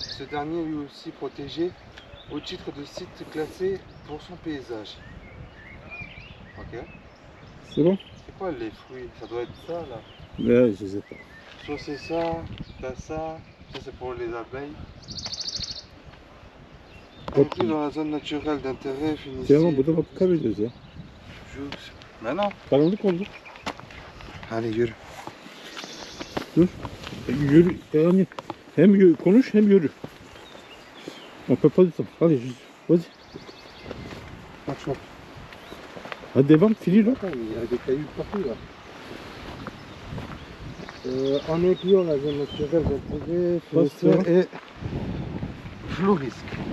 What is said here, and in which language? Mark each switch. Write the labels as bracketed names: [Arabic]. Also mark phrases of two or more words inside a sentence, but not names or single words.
[French] Ce dernier lui aussi protégé au titre de site classé pour son paysage. Ok. C'est bon? C'est quoi les fruits? Ça doit être ça là. Ouais, je sais pas. Soit c'est ça, t'as ça, ça c'est pour les abeilles. Inclus dans la zone naturelle d'intérêt, finissez. Tiens, [Turkish] bu da bakabiliriz ya. [French] Maintenant. [Turkish] Karanlık oldu. Allez, yürü. Yürü, yani hem konuş hem yürü. [French] On peut pas du temps. Allez, vas-y. Marche. [Turkish] Hadi devam, [French] finis là. Il y a des cailloux partout là. En incluant la zone naturelle d'intérêt, forestière et floriste.